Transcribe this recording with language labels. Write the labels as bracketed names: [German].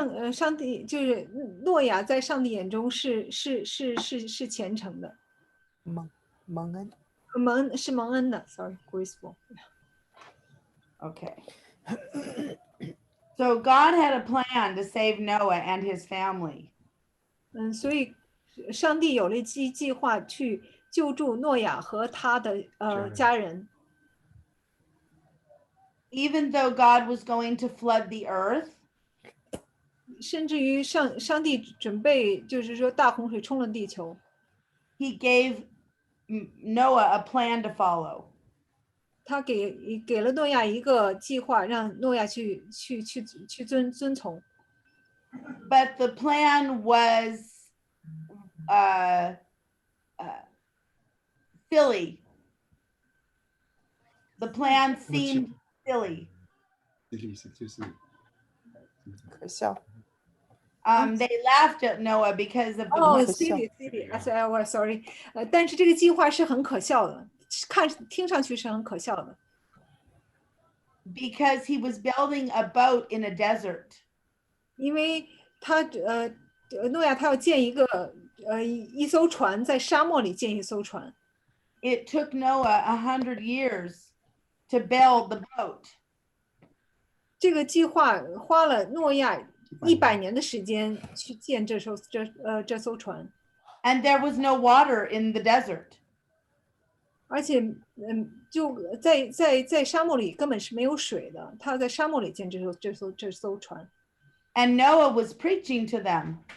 [Chinese] 上帝就是诺亚在上帝眼中是虔诚的，蒙恩蒙恩的 ， [English] sorry graceful。 Okay. So God had a plan to save Noah and his family. [Chinese] 所以上帝有了计划去救助诺亚和他的家人。 [English] Even though God was going to flood the earth, [Chinese] 甚至于上帝准备就是说大洪水冲了地球， [English] he gave Noah a plan to follow. [Chinese] 他给了诺亚一个计划，让诺亚去遵从。 [English] But the plan was silly. The plan seemed silly. [Chinese] 就是可笑。 [English] They laughed at Noah because of the plan. silly， sorry， [Chinese] 但是这个计划是很可笑的，听上去是很可笑的。 [English] Because he was building a boat in a desert. [Chinese] 因为诺亚他要建一艘船，在沙漠里建一艘船。 [English] It took Noah 100 years to build the boat. [Chinese] 这个计划花了诺亚100年的时间去建这艘船。 [English] And there was no water in the desert. [Chinese] 而且就在沙漠里根本是没有水的，他在沙漠里建这艘船。 [English] And Noah was preaching to them.